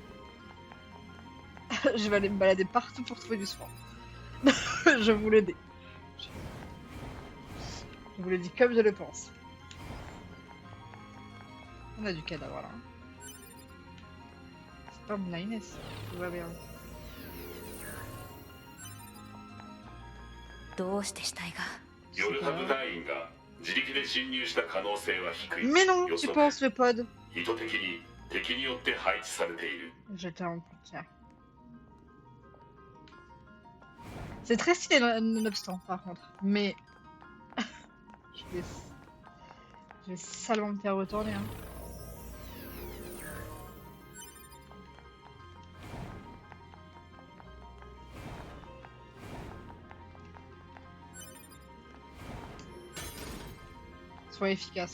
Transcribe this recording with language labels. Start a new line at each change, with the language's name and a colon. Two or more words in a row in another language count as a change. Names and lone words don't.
French: Je vais aller me balader partout pour trouver du soin. Je vous le dis. Je vous le dis comme je le pense. On a du cadavre là. C'est pas mon 9S. Tout va bien.
Japanese: どうして死体が。ヨルハブ隊員が自力で侵入した可能性は低い。
French: Mais non,
Japanese: 予
French: tu
Japanese: 測
French: penses le pod.
Japanese: 意図的に敵によって配置されている。
French: J'étais en tiens. C'est très stylé nonobstant par contre. Mais. Je vais salement me faire retourner. Hein. Sois efficace.